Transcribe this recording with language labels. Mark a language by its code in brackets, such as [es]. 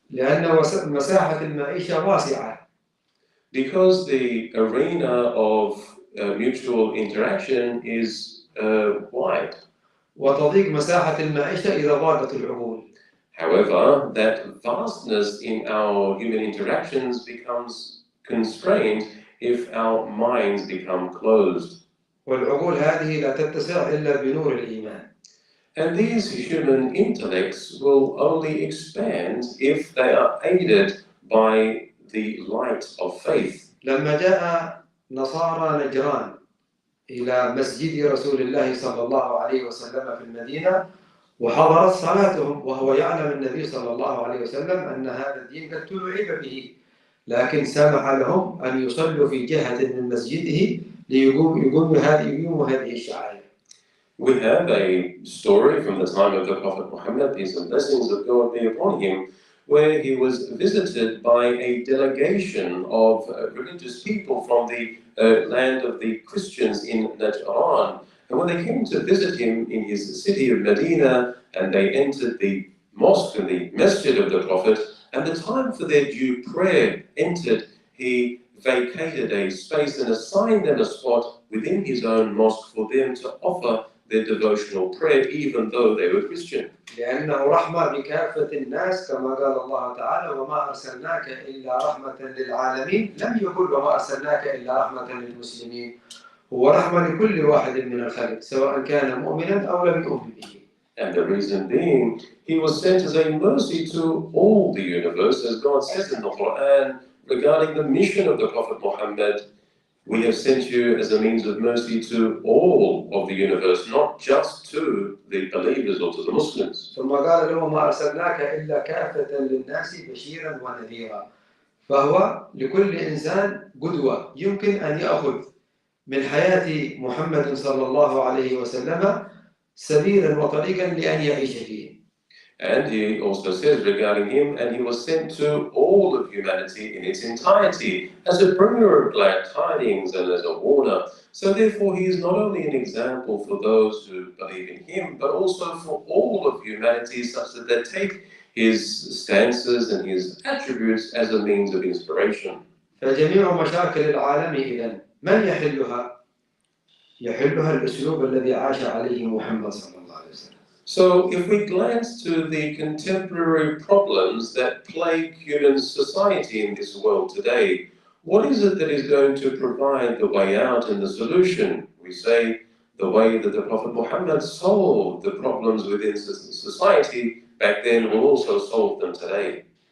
[ar] لأن مساحة المعيشة واسعة. [en] Because the arena of mutual interaction is wide. [ar] وتضيق مساحة المعيشة إذا ضاقت العقول. [en] However, that vastness in our human interactions becomes constrained if our minds become closed. [ar] والعقول هذه لا تتسع إلا بنور الإيمان. [en] And these human intellects will only expand if they are aided by the light of faith. [ar] لما جاء نصارى نجران إلى مسجد رسول الله صلى الله عليه وسلم في المدينة وحضرت صلاتهم وهو يعلم النبي صلى الله عليه وسلم أن هذا الدين قد تلعب به، لكن سمح لهم أن يصلوا في جهة من مسجده ليقوموا هذه الشعائر. [en] We have a story from the time of the Prophet Muhammad, peace and blessings of God be upon him, where he was visited by a delegation of religious people from the land of the Christians in Najran. And when they came to visit him in his city of Medina, and they entered the mosque and the masjid of the Prophet, and the time for their due prayer entered, he vacated a space and assigned them a spot within his own mosque for them to offer their devotional prayer, even though they were Christian. [ar] لأنه رحمة بكافة الناس كما قال الله تعالى وما أرسلناك إلا رحمة للعالمين، لم يقل وما أرسلناك إلا رحمة للمسلمين، هو رحمة لكل واحد من الخلق سواء كان مؤمنا أو لم يؤمن به. [en] And the reason being, he was sent as a mercy to all the universe, as God says in the Quran regarding the mission of the Prophet Muhammad. We have sent you as a means of mercy to all of the universe, not just to the believers or to the Muslims. [ar] ثم قال له ما أرسلناك إلا كافة للناس بشيرا ونذيرا، فهو لكل إنسان قدوة يمكن أن يأخذ من حياة محمد صلى الله عليه وسلم سبيلا وطريقا لأن يعيش فيه. [en] And he also says regarding him, and he was sent to all of humanity in its entirety as a bringer of glad tidings and as a warner. So therefore he is not only an example for those who believe in him, but also for all of humanity, such that they take his stances and his attributes as a means of inspiration. [ar] فجميع مشاكل العالم إذن من يحلها؟ يحلها الأسلوب الذي عاش عليه محمد صلى الله عليه وسلم. [en] So if we glance to the contemporary problems that plague human society in this world today, what is it that is going to provide the way out and the solution? We say the way that the Prophet Muhammad solved the problems within society back then will also solve them today.